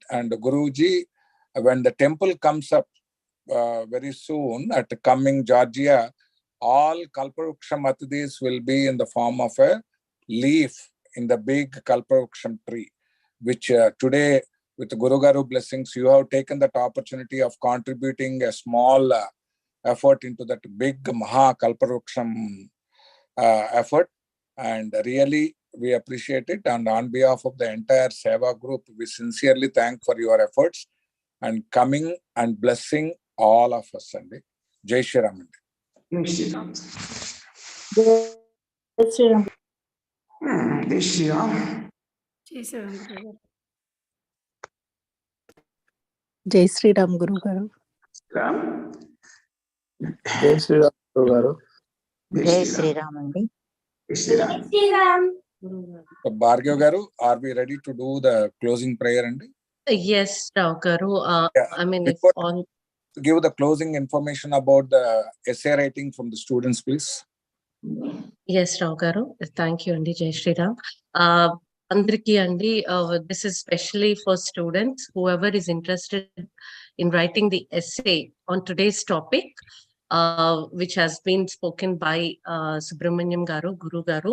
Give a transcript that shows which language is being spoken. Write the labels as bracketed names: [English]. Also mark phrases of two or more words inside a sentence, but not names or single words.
[English] And Guruji, when the temple comes up very soon at coming Georgia, all Kalpavruksham Atidis will be in the form of a leaf in the big Kalpavruksham tree, which today, with Guru Garu blessings, you have taken that opportunity of contributing a small effort into that big Maha Kalpavruksham effort. And really, we appreciate it. And on behalf of the entire Seva group, we sincerely thank for your efforts and coming and blessing all of us. Sandy. [Hindi] जय श्री राम. जय श्री राम. जय श्री राम. जय श्री राम. [Telugu] జై శ్రీరామ్ గురుగారు. జై శ్రీరామ్ గురువు గారు. రామ్. జై శ్రీరామ్ గురువు గారు. జై శ్రీరామ్ అండి. శ్రీరామ్. [English] Bhargav garu, are we ready to do the closing prayer? And Yes, Rao garu. I mean, if before on give the closing information about the essay writing from the students, please. Yes, Rao garu. Thank you, Andi. [Hindi] जय श्री राम. [Telugu] అందరికీ అండి, [English] this is especially for students, whoever is interested in writing the essay on today's topic, which has been spoken by Subramanyam garu, Guru garu.